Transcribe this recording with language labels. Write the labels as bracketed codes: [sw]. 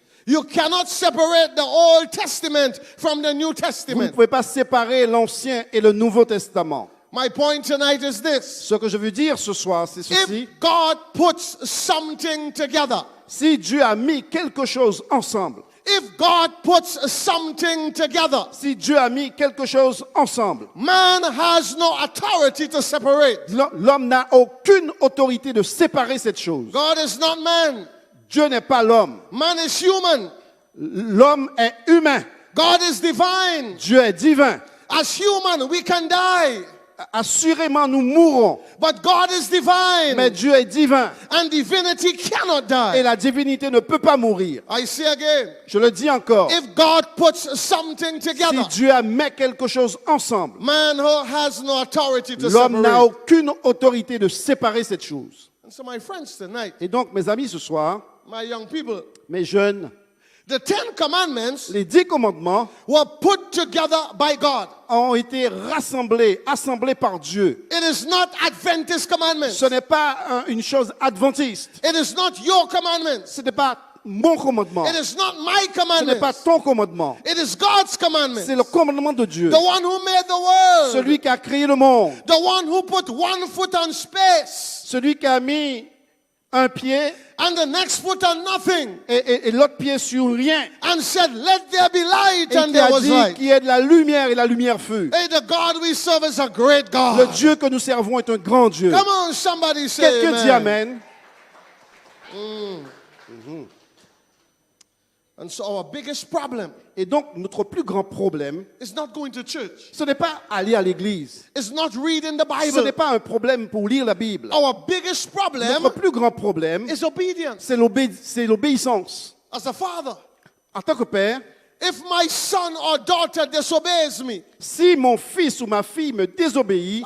[en] You cannot separate the Old Testament from the New [fr] Vous ne [en] Testament. [fr] pouvez pas séparer l'Ancien et le Nouveau Testament. [en] My point tonight is this. [fr] Ce que je veux dire ce soir, c'est ceci. [en] If God puts something together, [fr] Si Dieu a mis quelque chose ensemble, [en] if God puts something together, [fr] si Dieu a mis quelque chose ensemble, [en] man has no authority to separate. [fr] l'homme n'a aucune autorité de séparer cette chose. [en] God is not man. [fr] Dieu n'est pas l'homme. [en] Man is human. [fr] L'homme est humain. [en] God is divine. [fr] Dieu est divin. [en] As human, we can die. [fr] Assurément, nous mourrons. [en] But God is divine. [fr] Mais Dieu est divin. [en] And divinity cannot die. [fr] Et la divinité ne peut pas mourir. [en] I say again. [fr] Je le dis encore. [en] If God puts something [fr] Si [en] together, [fr] Dieu a mis quelque chose ensemble, [en] man has no authority to [fr] l'homme n'a [en] separate. [fr] aucune autorité de séparer cette chose. [en] And so my friends tonight, [fr] Et donc, mes amis, ce soir, [en] my young people, [fr] mes jeunes, [en] the 10 commandments [fr] les 10 commandements [en] were put together by God. [fr] ont été assemblés par Dieu. [en] It is not Adventist commandments. [fr] Ce n'est pas une chose adventiste. [en] It is not your commandments. [fr] Ce n'est pas mon commandement. [en] It is not my [fr] Ce n'est pas [en] commandments. [fr] ton commandement. [en] It is God's commandments. [fr] C'est le commandement de Dieu. [en] The one who made the world. [fr] Celui qui a créé le monde. [en] The one who put one foot on space [fr] Celui qui a mis un pied [en] and the next foot on nothing [fr] et l'autre pied sur rien. [en] and said, let there be light, [fr] Et [en] and [fr] qui [en] there [fr] a [en] was [fr] dit [en] light. [fr] qu'il y ait de la lumière et la lumière fut. [en] Hey, the God we serve is a great [fr] Le [en] God. [fr] Dieu que nous servons est un grand Dieu. [en] Come on, somebody say [fr] Quelqu'un dit [en] amen. [fr] Amen. [en] And so our biggest problem [fr] Et donc, notre plus grand problème, [en] is not going to church. [fr] ce n'est pas aller à l'église. [en] It's not reading the [fr] Ce n'est [en] Bible. [fr] pas un problème pour lire la Bible. [en] Our biggest problem [fr] Notre plus grand problème, [en] is obedience. [fr] c'est l'obéissance. [en] As a father, [fr] En tant que père, [en] if my son or daughter disobeys me, [fr] si mon fils ou ma fille me désobéit,